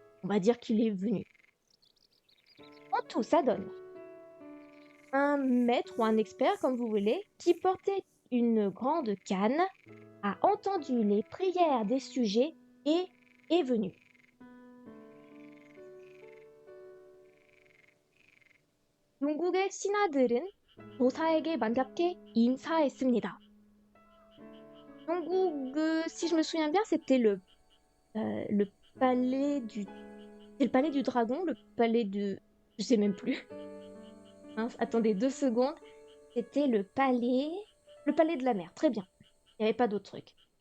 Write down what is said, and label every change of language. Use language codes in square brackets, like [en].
[fr] On va dire qu'il est venu. En tout, ça donne un maître ou un expert, comme vous voulez, qui portait une grande canne, a entendu les prières des sujets et est venu. [ko] 영국의 신하들은 도사에게 반갑게 인사했습니다. [fr] 영국, si je me souviens bien, c'était le palais du... C'est le palais du dragon, le palais de... Je sais même plus. Mince, attendez 2 secondes. C'était le palais... Le palais de la mer, très bien. Il n'y avait pas d'autre truc.